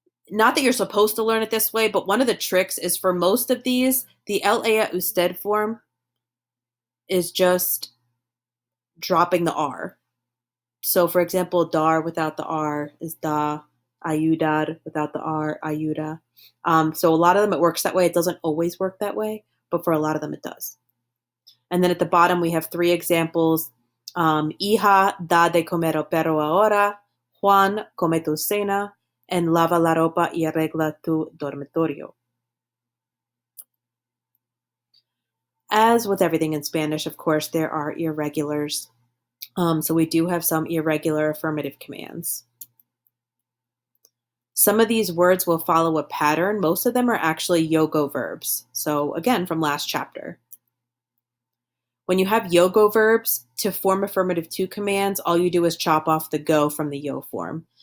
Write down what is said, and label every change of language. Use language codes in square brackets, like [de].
[en] Not that you're supposed to learn it this way, but one of the tricks is for most of these, the él, ella, usted form is just dropping the R. So for example, dar without the R is da, ayudar without the R, ayuda. So a lot of them it works that way. It doesn't always work that way, but for a lot of them it does. And then at the bottom we have 3 examples. [es] Hija, da de comer al perro ahora. Juan, come tu cena. And lava la ropa y arregla tu dormitorio. [en] As with everything in Spanish, of course, there are irregulars. So we do have some irregular affirmative commands. Some of these words will follow a pattern. Most of them are actually yogo verbs. So again, from last chapter. When you have yogo verbs, to form affirmative to commands, all you do is chop off the go from the yo form.